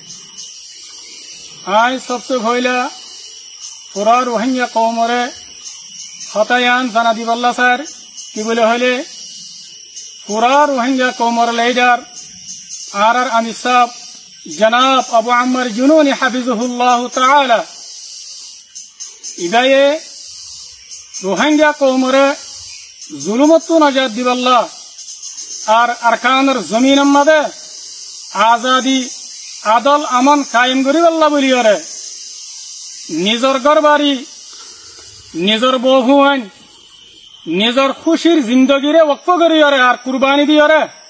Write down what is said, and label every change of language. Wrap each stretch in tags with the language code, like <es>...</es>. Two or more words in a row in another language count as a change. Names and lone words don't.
<rhg>आज सबसे पहले पूरा रोहिंग्या कौमरे हतायान जाना दिवल्ला सर कि बोले हले पूरा रोहिंग्या कौमर लीडर आर अमीर साहब जनाब अबू अम्मर जुनूनी हफिजुहुल्लाह ताला इदाये रोहिंग्या कौमरे जुलुमत्तु नजात दिवल्ला और अरकानर जमीन मदे आजादी आदल अमन कायम करिवल्ला बोलियरे निजर घरबाड़ी निजर बहुआन निजर खुशिर जिंदगीरे वक्फ करियरे और कुर्बानी दियरे</rhg>